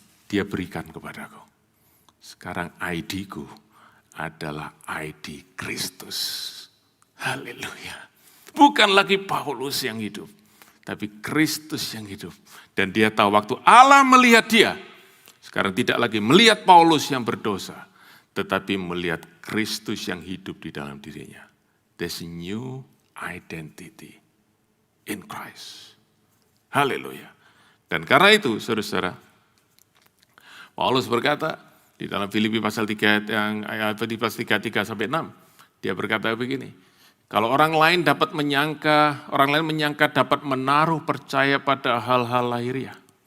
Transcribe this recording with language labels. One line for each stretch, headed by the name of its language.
Indonesian: Dia berikan kepadaku. Sekarang ID-ku adalah ID Kristus. Haleluya. Bukan lagi Paulus yang hidup, tapi Kristus yang hidup. Dan dia tahu waktu Allah melihat dia, sekarang tidak lagi melihat Paulus yang berdosa, tetapi melihat Kristus yang hidup di dalam dirinya.
English: There's a new identity in Christ.
Indonesian: Haleluya. Dan karena itu, saudara-saudara, Paulus berkata di dalam Filipi pasal 3 yang ayat 3:3 sampai 6, dia berkata begini, kalau orang lain menyangka dapat menaruh percaya pada hal-hal lahiriah.